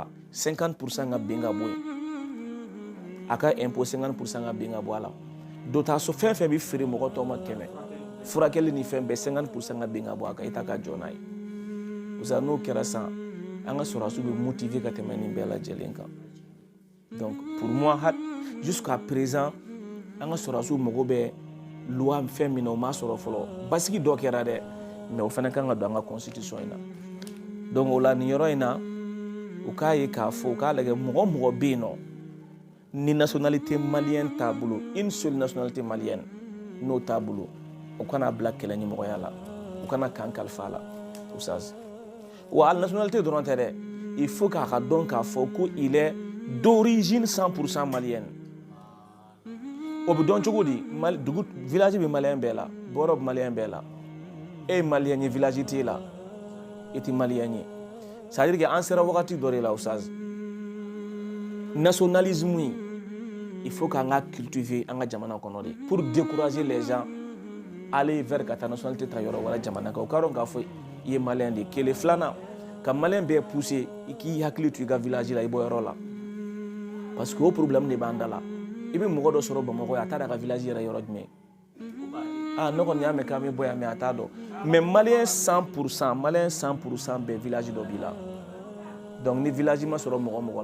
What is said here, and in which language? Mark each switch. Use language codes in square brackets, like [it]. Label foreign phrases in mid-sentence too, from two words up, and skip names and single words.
[bm] 50% ka ben ka bɔ yen a ka impôt 50% ka ben ka bɔ a la dɔgɔtɔrɔso fɛn fɛn bɛ feere mɔgɔ tɔw ma 100 furakɛli ni fɛn bɛɛ 50% ka ben ka bɔ a kan i ta ka jɔ n'a ye usa n'o kɛra san an ka sɔrɔdasiw bɛ motiver ka tɛmɛ nin bɛɛ lajɛlen kan [fr] donc pour moi jusqu'à présent [bm] an ka sɔrɔdasiw mago bɛ loi fɛn min na o m'a sɔrɔ fɔlɔ basigi dɔ kɛra dɛ mais o fana kan ka don an ka constitution in na donc o la nin yɔrɔ in na u k'a ye k'a fɔ u k'a lajɛ mɔgɔ mɔgɔ bɛ yen nɔ ni [fr] nationalité malienne [bm] t'a bolo [fr] une seule nationalité malienne [bm] n'o t'a bolo u kana bila kɛlɛ ɲɛmɔgɔya la u kana kan kalifa a la usaz wa hali nationalité dɔrɔn tɛ dɛ [fr] il faut [bm] k'a ka dɔn k'a fɔ ko [fr] il est d'origine 100% malienne [bm] o bɛ dɔn cogo di dugu village bɛ maliyɛn bɛɛ la bɔrɔ bɛ maliyɛn bɛɛ la e ye maliyɛn ye village t'e la e tɛ maliyɛn ye [fr] c'est à dire que [bm] an sera wagati dɔ de la usaz nationalisme in [fr] il faut [bm] k'an ka cultiver an ka jamana kɔnɔ de [fr] pour décourager les gens aller vers [bm] ka taa nationalité ta yɔrɔ wɛrɛ jamana kan o ka dɔn k'a fɔ i ye maliyɛn de kelen filanan ka maliyɛn bɛɛ pousser i k'i hakili to i ka village la i bɔ yɔrɔ la [fr] parce que [bm] o problème de b'an da la i bɛ mɔgɔ dɔ sɔrɔ Bamakɔ a t'a dɔn a ka village yɛrɛ yɔrɔ jumɛn ne kɔni y'a mɛn k'an bɛ bɔ yan mais a t'a dɔn mais maliyɛn 100% bɛɛ village dɔ b'i la donc ni village ma sɔrɔ mɔgɔ mɔgɔ